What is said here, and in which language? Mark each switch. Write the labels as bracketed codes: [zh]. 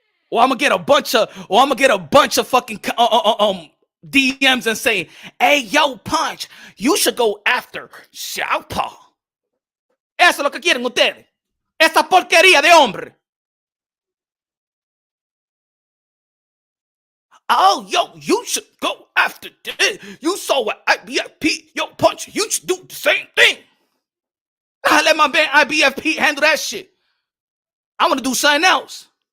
[en] Or I'm gonna get a bunch of fucking DMs and say, "Hey, yo, Punch, you should go after Southpaw." [es] Eso es lo que quieren ustedes. Esa porquería de hombre. [en] Oh, yo, you should go after this. You saw what IBFP, yo, Punch, you should do the same thing. I let my man IBFP handle that shit. I want to do something else.